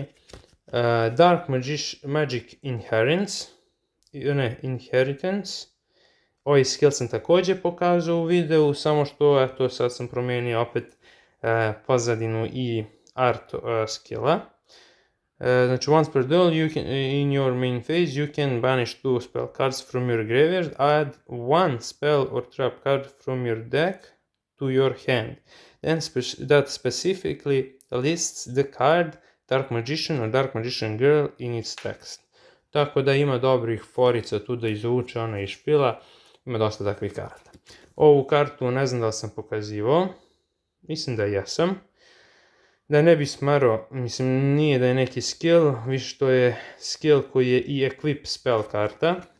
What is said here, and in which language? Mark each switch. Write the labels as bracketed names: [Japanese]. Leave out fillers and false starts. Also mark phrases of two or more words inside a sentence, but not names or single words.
[Croatian] Dark Magic Inheritance. Ovaj skill sam također pokazao u videu, samo što eto sad sam promijenio opet pozadinu i art skilla. [English] Znači once per duel in your main phase you can banish 2 spell cards from your graveyard, add 1 spell or trap card from your deck to your hand. Then that specifically lists the card Dark Magician or Dark Magician Girl in its text. [Croatian] Tako da ima dobrih forica tu da izvuče ona iz špila, ima dosta takvih karata. Ovu kartu ne znam da li sam pokazivao, mislim da jesam. Da ne bi smaro, mislim nije da je neki skill, više to je skill koji je i [English] equip spell [Croatian] karta.